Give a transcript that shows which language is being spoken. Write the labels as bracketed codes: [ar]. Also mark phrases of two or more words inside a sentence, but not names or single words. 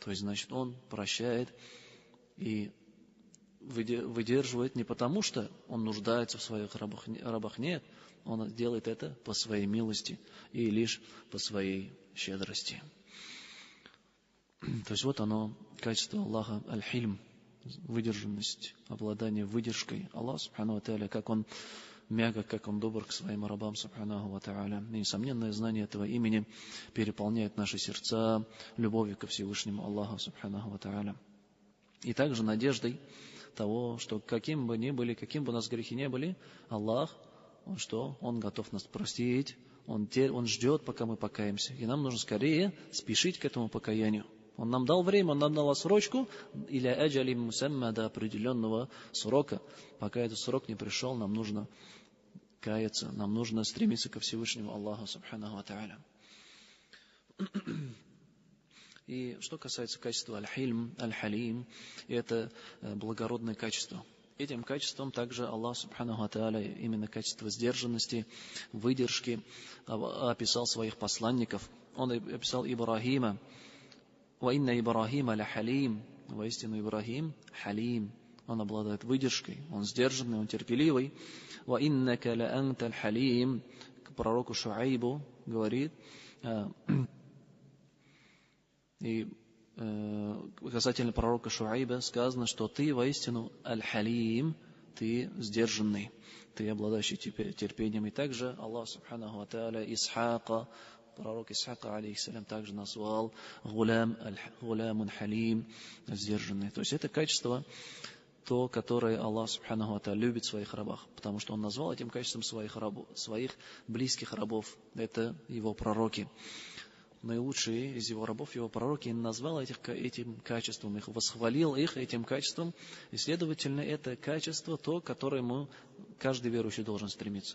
[ru] То есть, значит, Он прощает и выдерживает не потому, что он нуждается в своих рабах, нет. Он делает это по своей милости и лишь по своей щедрости. То есть вот оно, качество Аллаха, аль-хильм, выдержанность, обладание выдержкой. [ar] الله سبحانه وتعالى, [ru] как Он мягок, как Он добр к своим рабам, [ar] سبحانه وتعالى. [ru] И несомненное знание этого имени переполняет наши сердца любовью ко Всевышнему Аллаху, [ar] سبحانه وتعالى. [ru] И также надеждой того, что каким бы ни были, каким бы у нас грехи не были, Аллах, Он что? Он готов нас простить, Он ждет, пока мы покаемся. И нам нужно скорее спешить к этому покаянию. Он нам дал время, Он нам дал отсрочку, или [ar] أجل مسمى, [ru] до определенного срока. Пока этот срок не пришел, нам нужно каяться, нам нужно стремиться ко Всевышнему Аллаху, [ar] سبحانه وتعالى. [ru] И что касается качества [ar] الحلم الحليم, [ru] это благородное качество. Этим качеством также Аллах, [ar] سبحانه وتعالى, [ru] именно качество сдержанности, выдержки, описал своих посланников. Он описал Ибрахима. [ar] «وإن إبراهيم لحليم». [ru] Воистину Ибрахим халим. Он обладает выдержкой, он сдержанный, он терпеливый. [ar] «وإنك لأنت حليم». [ru] К пророку Шуайбу говорит, и касательно пророка Шуайба сказано, что ты воистину аль-халим, ты сдержанный, ты обладающий терпением. И также Аллах, [ar] سبحانه وتعالى, [ru] Исхака, пророк Исхака, алейхиссалям, также назвал [ar] غلام حليم, [ru] сдержанный. То есть это качество, то, которое Аллах, [ar] سبحانه وتعالى, [ru] любит в своих рабах, потому что Он назвал этим качеством своих близких рабов, это Его пророки. Наилучшие из Его рабов, Его пророки, назвал этим качеством, их восхвалил их этим качеством, и, следовательно, это качество, то, к которому каждый верующий должен стремиться.